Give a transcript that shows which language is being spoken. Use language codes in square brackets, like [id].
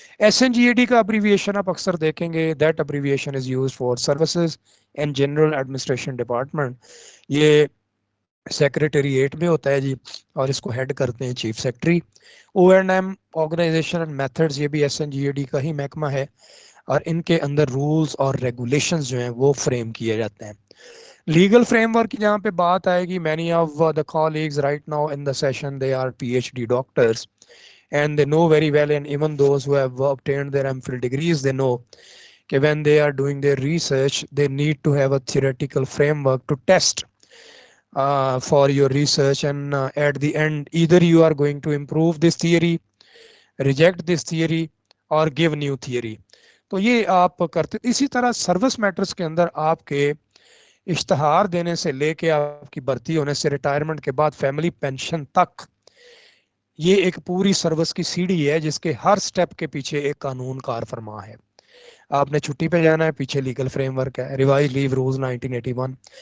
[ur] SNGAD کا abbreviation آپ اکثر دیکھیں گے, [en] That abbreviation is used for services and general administration department. [ur] یہ سیکریٹریٹ میں ہوتا ہے جی, اور اس کو ہیڈ کرتے ہیں chief secretary. O&M organization and methods یہ بھی SNGAD کا ہی محکمہ ہے, اور ان کے اندر رولز اور ریگولیشنز جو ہیں وہ فریم کیے جاتے ہیں. لیگل فریم ورک کی جہاں پہ بات آئے گی, [en] many of the colleagues right now in the session they are PhD doctors and they know very well, and even those who have obtained their MPhil degrees they know that when they are doing their research they need to have a theoretical framework to test for your research, and at the end either you are going to improve this theory, reject this theory or give new theory. [ur] تو یہ آپ کرتے. اسی طرح service matters کے اندر آپ کے اشتہار دینے سے لے کے آپ کی بھرتی ہونے سے ریٹائرمنٹ کے بعد فیملی پینشن تک یہ ایک پوری سروس کی سیڑھی ہے جس کے ہر سٹیپ کے پیچھے ایک قانون کار فرما ہے. آپ نے چھٹی پہ جانا ہے, پیچھے لیگل فریم ورک ہے, ریوائز لیو رولز 1981.